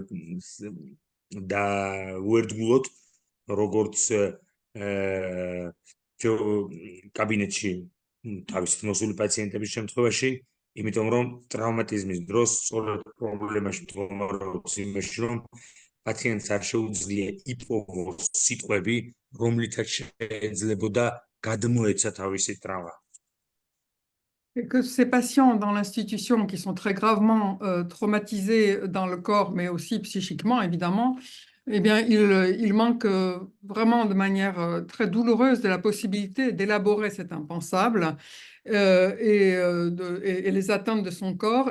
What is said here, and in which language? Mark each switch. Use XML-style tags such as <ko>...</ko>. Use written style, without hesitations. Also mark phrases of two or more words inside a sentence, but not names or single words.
<ka>დავუერთგულოთ, როგორც კაბინეტში თავისით მოსული პაციენტების შემთხვევაში, იმიტომ რომ ტრავმატიზმის დროს სწორედ პრობლემაში მდგომარეობს იმაში, რომ პაციენტს არ შეუძლია იპოვოს სიტყვები, რომლითაც შეიძლებოდა გადმოეცა თავისი ტრავმა.</ka> <fr>Et que ces patients dans l'institution qui sont très gravement traumatisés dans le corps, mais aussi psychiquement, évidemment, eh bien, il manque vraiment de manière très douloureuse de la possibilité d'élaborer cet impensable et les attentes de son corps.</fr>